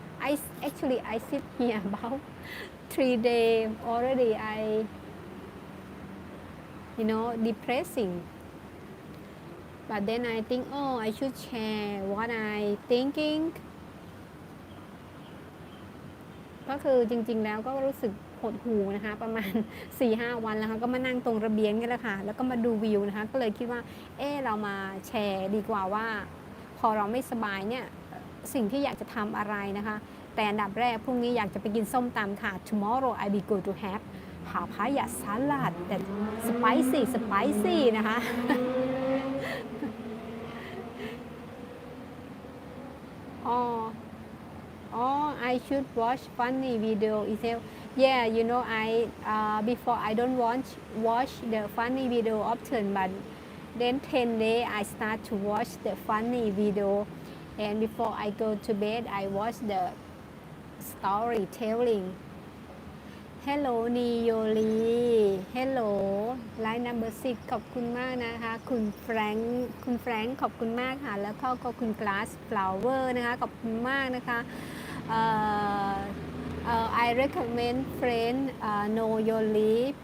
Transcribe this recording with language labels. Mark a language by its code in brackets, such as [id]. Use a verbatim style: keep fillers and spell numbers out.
[en] I s- actually I sit here about three day already. I you know depressing. But then I think oh I should share what I thinking. [th] ก็คือจริงๆแล้วก็รู้สึกหดหู่นะคะ ประมาณ สี่ถึงห้า วันแล้วค่ะก็มานั่งตรงระเบียงนี่แหละค่ะ แล้วก็มาดูวิวนะคะ ก็เลยคิดว่า เออเรามาแชร์ดีกว่าว่า พอเราไม่สบายเนี่ย สิ่งที่อยากจะทำอะไรนะคะ แต่อันดับแรกพรุ่งนี้อยากจะไปกินส้มตำค่ะ [en] tomorrow I will go to have [th] หาพายะสลัดแต่ [en] spicy spicy [th] นะคะ อ๋อ [en] Oh, I should watch funny video itself. Yeah, you know, I uh, before I don't watch watch the funny video often, but then ten day I start to watch the funny video, and before I go to bed, I watch the storytelling. Hello, Niyoli. Hello, line number six. [th] ขอบคุณมากนะคะ คุณแฟรงค์ คุณแฟรงค์ขอบคุณมากค่ะ แล้วก็ก็คุณ glass flower นะคะ ขอบคุณมากนะคะเอ่อเอ่อ [en] I recommend friend uh, Noyoli.